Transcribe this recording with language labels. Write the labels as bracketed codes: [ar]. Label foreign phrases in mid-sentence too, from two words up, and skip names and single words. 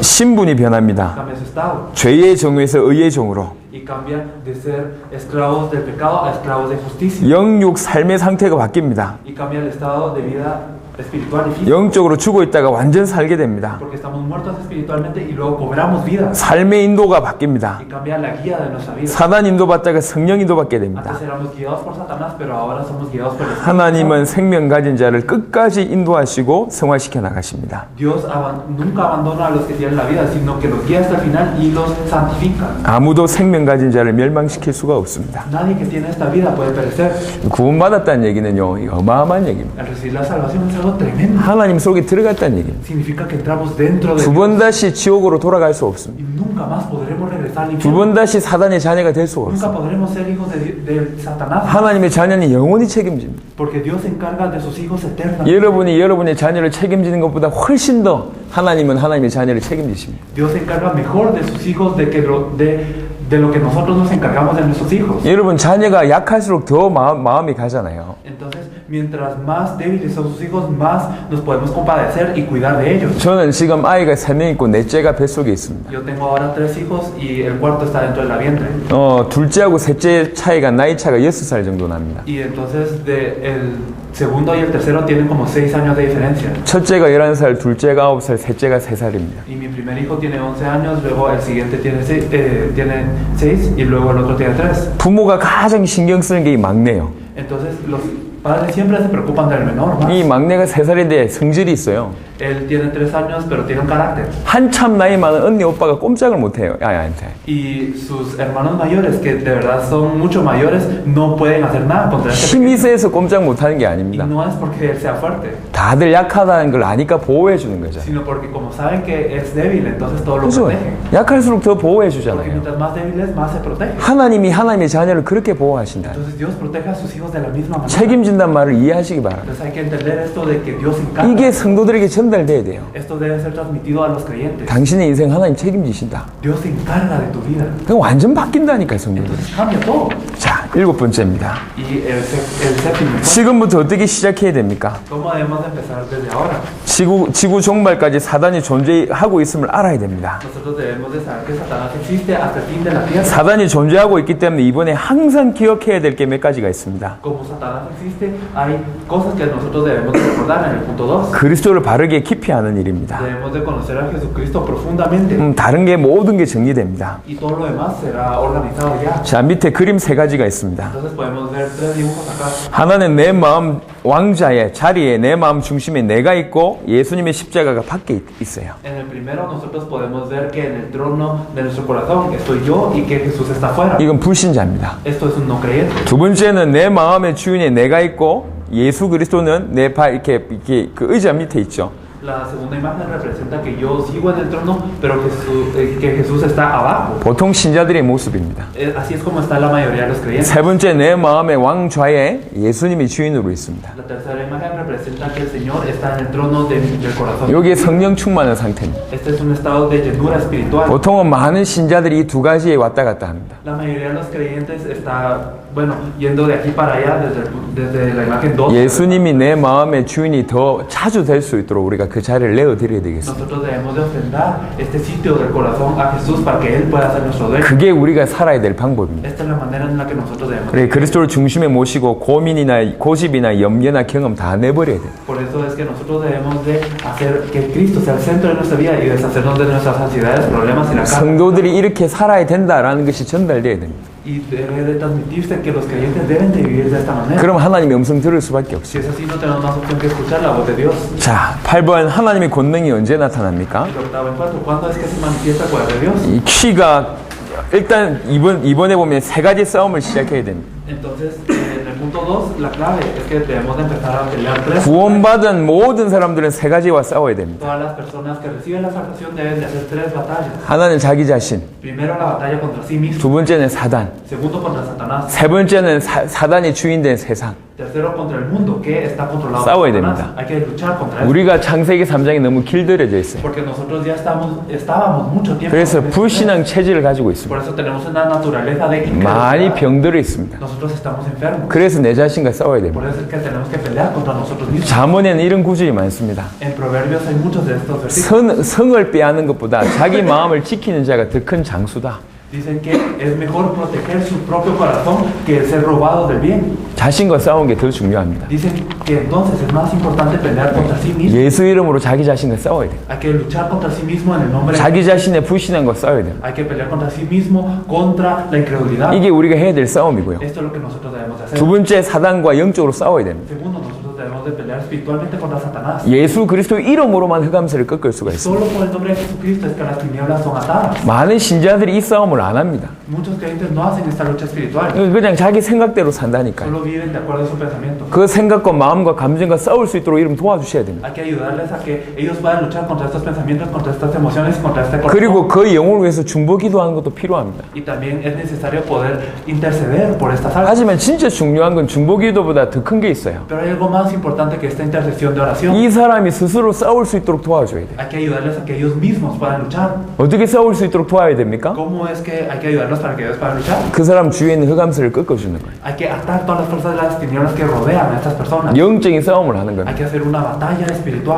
[ko] 신분이 변합니다. [es] Cambia su estado [ko] 죄의 종에서 의의 종으로. [es] y cambia de ser esclavos del pecado a esclavos de justicia [ko] 영육 삶의 상태가 바뀝니다. [es] y cambia el estado de vida espiritual y física. [ko] 영적으로 죽어 있다가 완전 살게 됩니다. [es] Porque estamos muertos espiritualmente y luego cobramos vida [ko] 삶의 인도가 바뀝니다. [es] y cambia la guía de nuestra vida. [ko] 사단 인도받다가 성령 인도받게 됩니다. [es] Antes éramos guiados por Satanás, pero ahora somos guiados por el Espíritu. [ko] 하나님은 생명 가진 자를 끝까지 인도하시고 성화시켜 나가십니다. [es] Dios nunca abandona a los que tienen la vida, sino que los guía hasta el final y los santifica. [ko] 아무도 생명 가진 자를 멸망시킬 수가 없습니다. [es] Nadie que tiene esta vida puede perecer. [ko] 구원받았다는 얘기는요, 이거 어마어마한 얘기입니다. [es] Al recibir la salvación es algo tremendo. [ko] 하나님 속에 들어갔다는 얘기입니다. [es] Significa que entramos dentro de [ko] 두 [es] Dios [ko] 번 다시 지옥으로 돌아갈 수 없습니다. [es] y nunca más podremos regresar al [ko] 두 [es] infierno. [ko] 번 다시 사단의 자녀가 될 수가 [es] Nunca [ko] 없습니다. [es] podremos ser hijos de Satanás, [ko] 하나님의 자녀는 영원히 책임집니다. [es] porque Dios se encarga de sus hijos eternamente. [ko] 여러분이 여러분의 자녀를 책임지는 것보다 훨씬 더 하나님은 하나님의 자녀를 책임지십니다. [es] Dios se encarga mejor de sus hijos de lo que nosotros nos encargamos de nuestros hijos. [ko] 여러분 자녀가 약할수록 더 마음이 가잖아요. [es] Entonces, mientras más débiles son sus hijos, más nos podemos compadecer y cuidar de ellos. [ko] 저는 지금 아이가 3명 있고 넷째가 뱃속에 있습니다. [es] Yo tengo ahora 3 hijos y el cuarto está dentro de la vientre. [ko] 둘째하고 셋째 차이가 나이 차가 6살 정도 납니다. [es] Y entonces el segundo y el tercero tienen como 6 años de diferencia. [ko] 첫째가 11살, 둘째가 9살, 셋째가 3살입니다. [es] Y mi primer hijo tiene 11 años, luego el siguiente tiene 6 y luego el otro tiene 3. [ko] 부모가 가장 신경 쓰는 게 이 막내예요. [es] Entonces los padres siempre se preocupan del menor más. [ko] 이 막내가 3살인데 성질이 있어요. [es] Él tiene 3 años, pero tiene un carácter. [ko] 한참 나이 많은 언니 오빠가 꼼짝을 못해요. 아이한테. [es] Y sus hermanos mayores, que de verdad son mucho mayores, no pueden hacer nada contra este [ko] 힘이 [es] pequeño. [ko] 세서 꼼짝 못하는 게 [es] Y [ko] 아닙니다. [es] no es porque él sea fuerte, [ko] 다들 약하다는 걸 아니까 보호해 주는 거죠. [es] sino porque como saben que es débil, entonces todo lo [ko] 그죠? [es] protegen. [ko] 약할수록 더 보호해 [es] Porque [ko] 주잖아요. [es] mientras más débil es, más se protege. [ko] 하나님이 하나님의 자녀를 그렇게 보호하신다. [es] Entonces Dios protege a sus hijos de la misma manera. [ko] 책임진다 하신다는 말을 이해하시기 바랍니다. [es] Entonces hay que entender esto de que Dios encarga. [ko] 이게 성도들에게 전달돼야 돼요. [es] Esto debe ser transmitido a los creyentes. [ko] 당신의 인생 하나님 책임지신다. [es] Dios se encarga de tu vida. [ko] 그럼 완전 바뀐다니까요, 성도들. [es] Entonces cambia todo. [ko] 자, 7번째입니다. [es] Y el séptimo punto, [ko] 지금부터 어떻게 시작해야 됩니까? [es] ¿cómo debemos empezar desde ahora? [ko] 지구 종말까지 사단이 존재하고 있음을 알아야 됩니다. [es] Nosotros debemos de saber que Satanás existe hasta el fin de la tierra. [ko] 사단이 존재하고 있기 때문에 이번에 항상 기억해야 될 게 몇 가지가 있습니다. [es] Como Satanás existe, hay cosas que nosotros debemos de recordar en el punto 2. [ko] 그리스도를 바르게 깊이 아는 일입니다. [es] Debemos de conocer a Jesucristo profundamente. [ko] 다른 게 모든 게 정리됩니다. [es] Y todo lo demás será organizado ya. [ko] 자, 밑에 그림 3가지가 있습니다. [es] Entonces podemos ver 3 dibujos acá. [ko] 하나는 내 마음 왕자의 자리에 내 마음 중심에 내가 있고 예수님의 십자가가 밖에 있어요. [es] En el primero nosotros podemos ver que en el trono de nuestro corazón estoy yo y que Jesús está afuera. [ko] 이건 불신자입니다. [es] Esto es un no creyente. [ko] 두 번째는 내 마음의 주인에 내가 있고 예수 그리스도는 내 발 이렇게 그 의자 밑에 있죠. [es] La segunda imagen representa que yo sigo en el trono, pero que Jesús está abajo. [ko] 보통 신자들의 모습입니다. [es] Así es como está la mayoría de los creyentes. [ko] 세 번째 내 마음의 왕좌에 예수님이 주인으로 있습니다. [es] La tercera imagen representa que el Señor está en el trono del corazón. [ko] 여기에 성령 충만한 상태입니다. [es] Este es un estado de llenura espiritual. [ko] 보통은 많은 신자들이 이 두 가지에 왔다 갔다 합니다. [es] La mayoría de los creyentes está, bueno, yendo de aquí para allá desde la imagen 2. [ko] 예수님이 내 마음의 주인이 더 자주 될 수 있도록 우리가 그 자리를 내어드려야 되겠습니다. [es] Nosotros debemos de ofrendar este sitio del corazón a Jesús para que Él pueda ser nuestro dueño. [ko] 그게 우리가 살아야 될 방법입니다. [es] Esta es la manera en la que nosotros debemos. [ko] 그래, 그리스도를 중심에 모시고 고민이나 고집이나 염려나 경험 다 내버려야 돼요. [es] Por eso es que nosotros debemos de hacer que Cristo sea el centro de nuestra vida y deshacernos de nuestras ansiedades, problemas y la carga. [ko] 성도들이 이렇게 살아야 된다라는 것이 전달돼야 됩니다. [es] Y debe de transmitirse que los creyentes deben de vivir de esta manera. [ko] 그럼 하나님의 음성 들을 수밖에 없어요. [es] Si es así, no tenemos más opción que escuchar la voz de Dios. [ko] 자, 8번 하나님의 권능이 언제 나타납니까? [es] El octavo encuentro, ¿cuándo es que se manifiesta el poder de Dios? [ko] 이 키가 일단 이번에 보면 3가지 싸움을 시작해야 됩니다. [es] Entonces, en el punto 2, la clave es que debemos de empezar a pelear 3. [ko] 구원받은 모든 사람들은 3가지와 싸워야 됩니다. [es] Todas las personas que reciben la salvación deben de hacer 3 batallas. [ko] 하나는 자기 자신, [es] Primero la batalla contra sí mismo. [ko] 두 번째는 사단, [es] Segundo contra Satanás. [ko] 세 번째는 사단이 주인된 세상. [es] Tercero contra el mundo que está controlado [ko] 싸워야 [es] por Satanás. [ko] 됩니다. [es] Hay que luchar contra él. [ko] 우리가 창세기 3장이 너무 길들여져 있어요. [es] Porque nosotros ya estábamos mucho tiempo. [ko] 그래서 [es] en este [ko] 불신앙 체질을 가지고 [es] Por [ko] 있습니다. [es] eso tenemos una naturaleza de [ko] 많이 [es] incredulidad. [ko] 병들어 있습니다. [es] Nosotros estamos enfermos. [ko] 그래서 내 자신과 싸워야 됩니다. [es] Por eso es que tenemos que pelear contra nosotros mismos. [ko] 잠언에는 이런 구절이 많습니다. [es] En Proverbios hay muchos de estos versículos. [ko] 성을 빼앗는 것보다 자기 마음을 지키는 자가 더 큰 장수다. [es] Dicen que es mejor proteger su propio corazón que ser robado del bien. [ko] 자신과 싸우는 게 더 중요합니다. [es] Dicen que entonces es más importante pelear contra sí mismo. [ko] 예수 이름으로 자기 자신과 싸워야 돼요. [es] Hay que luchar contra sí mismo en el nombre de [ko] 자기 자신의 불신앙과 싸워야 돼요. [es] Hay que pelear contra sí mismo, contra la incredulidad. [ko] 이게 우리가 해야 될 싸움이고요. [es] Esto es lo que nosotros debemos de hacer. [ko] 두 번째 사단과 영적으로 싸워야 됩니다. [es] Segundo, nosotros debemos de pelear espiritualmente contra Satanás. [ko] 예수 그리스도 이름으로만 흑암세를 꺾을 수가 있습니다. [es] Solo por el nombre de Jesucristo es que las tinieblas son atadas. [ko] 많은 신자들이 이 싸움을 안 합니다. [es] Muchos creyentes no hacen esta lucha espiritual. [ko] 그냥 자기 생각대로 산다니까요. [es] Solo viven de acuerdo a su pensamiento. [ko] 그 생각과 마음과 감정과 싸울 수 있도록 이름 도와주셔야 됩니다. [es] Hay que ayudarles a que ellos puedan luchar contra estos pensamientos, contra estas emociones y contra este [ko] 그리고 [es] corazón. [ko] 그 영혼을 위해서 중보 기도하는 것도 필요합니다. [es] Y también es necesario poder interceder por estas almas. [ko] 하지만 진짜 중요한 건 중보 기도보다 더 큰 게 있어요. [es] Pero hay algo más importante que esta intercesión de oración. [ko] 이 사람이 스스로 싸울 수 있도록 도와줘야 돼요. [es] Hay que ayudarles a que ellos mismos puedan luchar. [ko] 어떻게 싸울 수 있도록 도와야 됩니까? [es] ¿Cómo es que hay que ayudarlos para que ellos puedan luchar? [ko] 그 사람 주위에 있는 흑암세를 꺾어주는 거예요. [es] Hay que atar todas las fuerzas de las tinieblas que rodean a estas personas. [ko] 영적인 싸움을 하는 [es] Hay [ko] 겁니다. [es] que hacer una batalla espiritual.